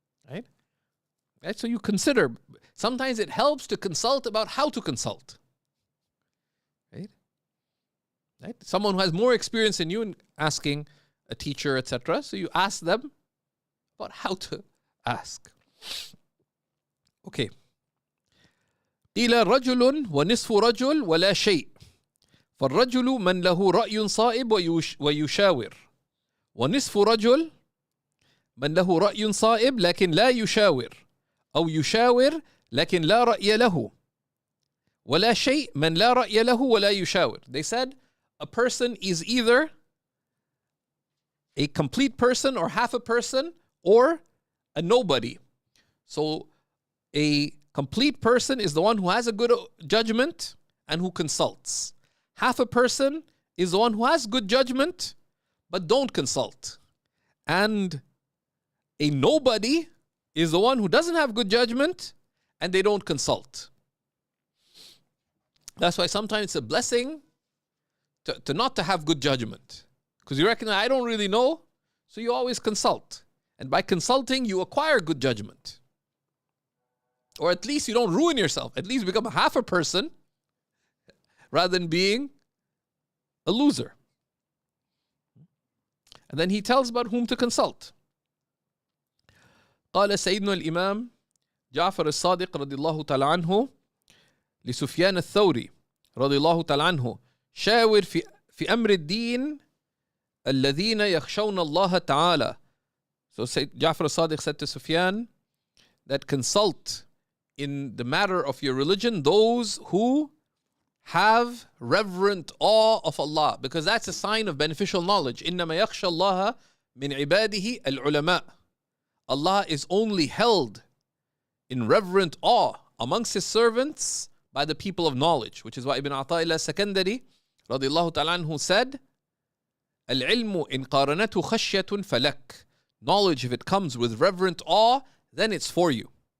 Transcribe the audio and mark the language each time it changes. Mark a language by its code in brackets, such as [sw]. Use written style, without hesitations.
[en] Right? So you consider. Sometimes it helps to consult about how to consult. Right? Someone who has more experience than you in asking a teacher, etc. So you ask them about how to ask. Okay. [ar] قيل رجل ونصف رجل ولا شيء فالرجل من له رأي صائب ويشاور ونصف رجل من له رأي صائب لكن لا يشاور أو يشاور لكن لا رأي له ولا شيء من لا رأي له ولا يشاور. [en] They said a person is either a complete person or half a person or a nobody. So a complete person is the one who has a good judgment and who consults. Half a person is the one who has good judgment but don't consult. And a nobody is the one who doesn't have good judgment and they don't consult. That's why sometimes it's a blessing to not to have good judgment. Because you reckon, I don't really know, so you always consult. And by consulting, you acquire good judgment. Or at least you don't ruin yourself. At least become half a person rather than being a loser. And then he tells about whom to consult. [ar] قال سيدنا الإمام جعفر الصادق رضي الله تعالى عنه لسفيان الثوري رضي الله تعالى عنه شاور في أمر الدين الذين يخشون الله تعالى. [en] So Ja'far al-Sadiq said to Sufyan that consult in the matter of your religion those who have reverent awe of Allah, because that's a sign of beneficial knowledge. [ar] إنما يخشى الله من عباده العلماء. [en] Allah is only held in reverent awe amongst His servants by the people of knowledge, which is why Ibn Ata'illah Sakandari radiallahu ta'ala anhu said, [ar] العلم إن قارنته خشية فلك. [en] Knowledge, if it comes with reverent awe, then it's for you.